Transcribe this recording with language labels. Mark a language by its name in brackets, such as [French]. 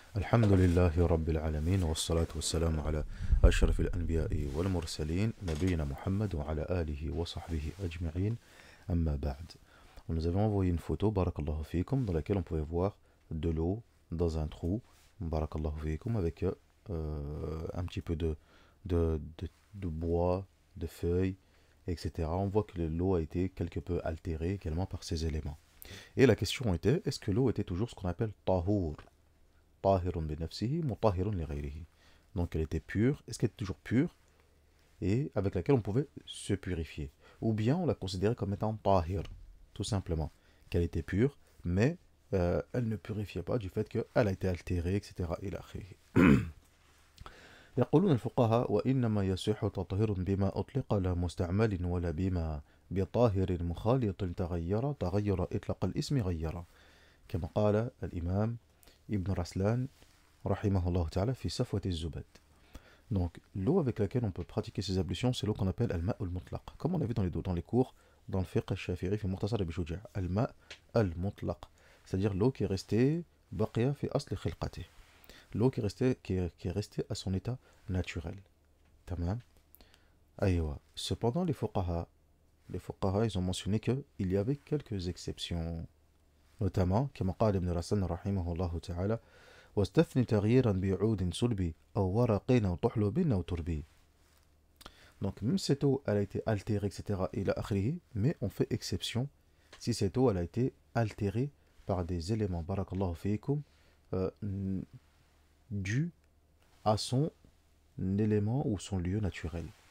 [Arabic] الحمد لله رب العالمين والصلاة والسلام على أشرف الأنبياء والمرسلين نبينا Muhammad وعلى آله وصحبه أجمعين. أما بعد. [French] On nous avait envoyé une photo, [Arabic] barakallahu fikum, [French] dans laquelle on pouvait voir de l'eau dans un trou, barakallahu fikum, avec un petit peu de bois, de feuilles, etc. On voit que l'eau a été quelque peu altérée également par ces éléments. Et la question était, est-ce que l'eau était toujours ce qu'on appelle tahour? [Arabic] Tahirun bi nafsihi, mutahirun li ghayrihi. [French] Donc elle était pure, est-ce qu'elle était toujours pure et avec laquelle on pouvait se purifier? Ou bien on la considérait comme étant tahir, tout simplement, qu'elle était pure, mais elle ne purifiait pas du fait qu'elle a été altérée, etc. [Arabic] إلى آخره. يقولون الفقهاء وإنما يصح تطهير بما أطلق لا مستعمل ولا بما بطاهر مخالط تغير إطلاق الاسم غير كما قال الإمام ابن رسلان رحمه الله تعالى في صفوة الزبد. [French] Donc l'eau avec laquelle on peut pratiquer ces ablutions, c'est l'eau qu'on appelle al-ma' al-mutlaq. Comme on a vu dans les cours, dans le fiqh al-shafi'i, [Arabic] fi mukhtasar Abi Shuja', [French] al-ma' al-mutlaq, c'est-à-dire l'eau qui est restée [Arabic] baqiya fi asli khilqati, [French] l'eau qui est restée à son état naturel. [Arabic] Tamam. Aïwa. [French] Cependant, les fuqaha, ils ont mentionné qu'il y avait quelques exceptions. Notamment, [Arabic] كما قال ابن رسلان رحمه الله تعالى واستثني تغييرا بعود صلبي أو ورق أو طحلب أو تربي. [French] Donc, même cette eau, elle a été altérée, etc., [Arabic] إلى آخره, [French] mais on fait exception si cette eau, elle a été altérée par des éléments, [Arabic] barakallahu fiikum, [French] dus à son élément ou son lieu naturel.